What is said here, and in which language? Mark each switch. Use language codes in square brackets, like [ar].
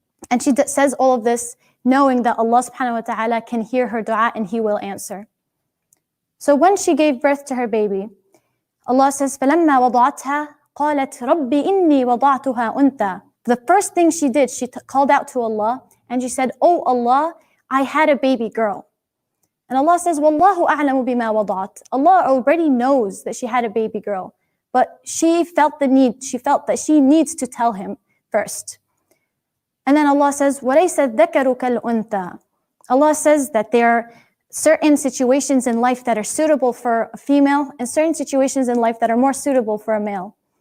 [en] And she says all of this knowing that Allah subhanahu wa ta'ala can hear her dua and He will answer. So when she gave birth to her baby, Allah says, [ar] فَلَمَّا وَضَعَتْهَا قَالَتْ رَبِّ إِنِّي وَضَعْتُهَا أُنْثَى. [en] The first thing she did, she called out to Allah and she said, Oh Allah, I had a baby girl. And Allah says, [ar] وَاللَّهُ أَعْلَمُ بِمَا وَضَعَتْ. [en] Allah already knows that she had a baby girl, but she felt the need, she felt that she needs to tell Him first. And then Allah says, [ar] وَلَيْسَ الذَّكَرُ كَالْأُنْثَى. [en] Allah says that there are certain situations in life that are suitable for a female and certain situations in life that are more suitable for a male.